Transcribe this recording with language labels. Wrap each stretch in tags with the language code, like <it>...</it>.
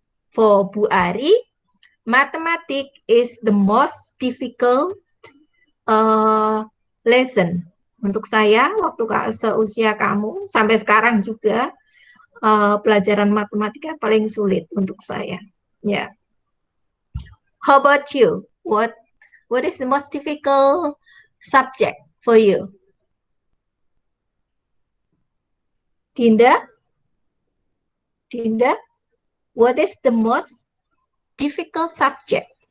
<en>For Bu Ari, mathematics is the most difficult lesson.</en> <id>Untuk saya, waktu seusia kamu, sampai sekarang juga, pelajaran matematika paling sulit untuk saya.</id> <en>Ya. Yeah. How about you? What is the most difficult subject for you? Dinda? Dinda? What is the most difficult subject?</en>